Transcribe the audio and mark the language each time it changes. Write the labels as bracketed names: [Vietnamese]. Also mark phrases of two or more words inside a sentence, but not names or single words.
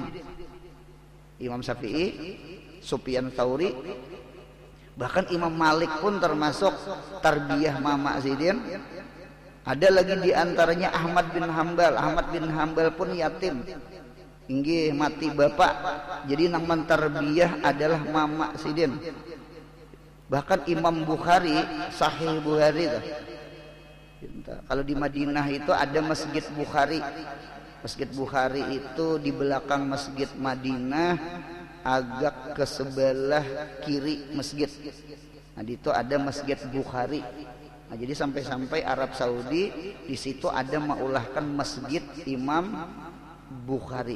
[Banjar] Imam Syafi'i, Sufyan Tsauri, bahkan Imam Malik pun termasuk tarbiyah Mama Sidin. Ada lagi di antaranya Ahmad bin Hambal. Ahmad bin Hambal pun yatim. Inggih mati bapak. Jadi nang mentarbiyah adalah Mama Sidin. Bahkan Imam Bukhari, Sahih Bukhari itu. Kalau di Madinah itu ada Masjid Bukhari. Masjid Bukhari itu di belakang Masjid Madinah, agak ke sebelah kiri masjid. Nah, di itu ada Masjid Bukhari. Nah, jadi sampai-sampai Arab Saudi di situ ada maulahkan Masjid Imam Bukhari.